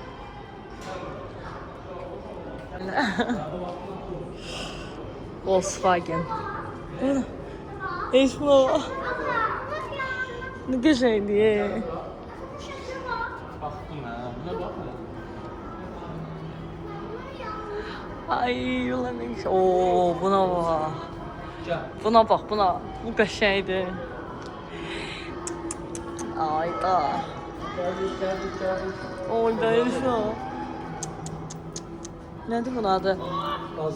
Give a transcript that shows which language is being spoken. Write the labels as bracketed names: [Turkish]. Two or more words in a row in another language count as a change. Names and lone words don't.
[Azerbaijani] Volkswagen. Eliş buna bax. Ne qəşəngdir. Baxdım hə, buna baxın. Ay, [Turkish] ulan ne güzel. Oo, buna bak. Buna bak, buna. [Azerbaijani] Bu qəşəngdir. Ayda. Oy, Eliş o. Nədir bunun adı? Gaz.